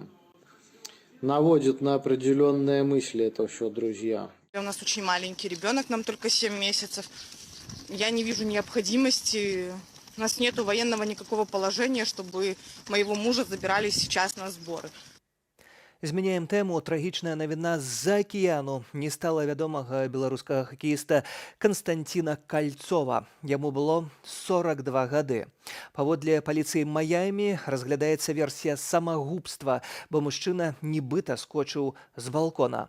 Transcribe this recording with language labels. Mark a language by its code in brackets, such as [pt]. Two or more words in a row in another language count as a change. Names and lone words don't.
[ru] Наводит на определенные мысли это все, друзья. У нас очень маленький ребенок, нам только 7 месяцев. Я не вижу необходимости. У нас нету военного никакого положения, чтобы моего мужа забирали сейчас на сборы. [be] Змяняем тэму. Трагічная навіна з-за акіяну не стала вядомага беларускага хакеіста Константина Кальцова. Яму было 42 гады. Паводле паліцыі Майамі разглядаецца версія самагубства, бо мужчына нібыта скочыў з балкона.